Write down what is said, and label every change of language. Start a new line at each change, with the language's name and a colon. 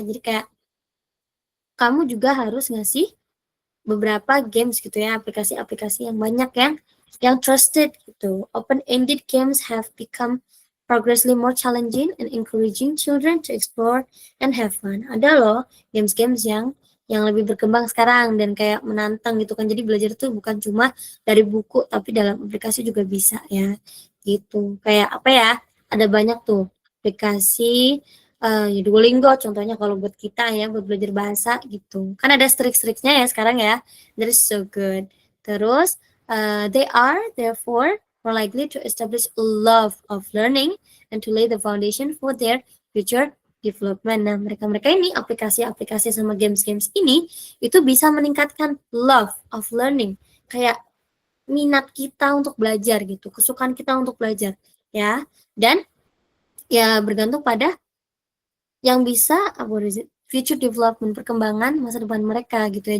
Indonesian: Jadi kayak kamu juga harus ngasih beberapa games gitu ya, aplikasi-aplikasi yang banyak yang trusted gitu.
English: Open-ended games have become progressively more challenging and encouraging children to explore and have fun.
Indonesian: Ada loh games-games yang lebih berkembang sekarang dan kayak menantang gitu kan. Jadi belajar tuh bukan cuma dari buku tapi dalam aplikasi juga bisa ya. Gitu. Kayak apa ya? Ada banyak tuh aplikasi Duolingo contohnya kalau buat kita ya, buat belajar bahasa gitu. Kan ada trik-triknya ya sekarang ya.
English: That is so good. Terus they are therefore more likely to establish a love of learning and to lay the foundation for their future development.
Indonesian: Nah, mereka-mereka ini aplikasi-aplikasi sama games-games ini itu bisa meningkatkan
English: love of learning,
Indonesian: kayak minat kita untuk belajar gitu, kesukaan kita untuk belajar ya. Dan ya bergantung pada yang bisa future development, perkembangan masa depan mereka gitu ya.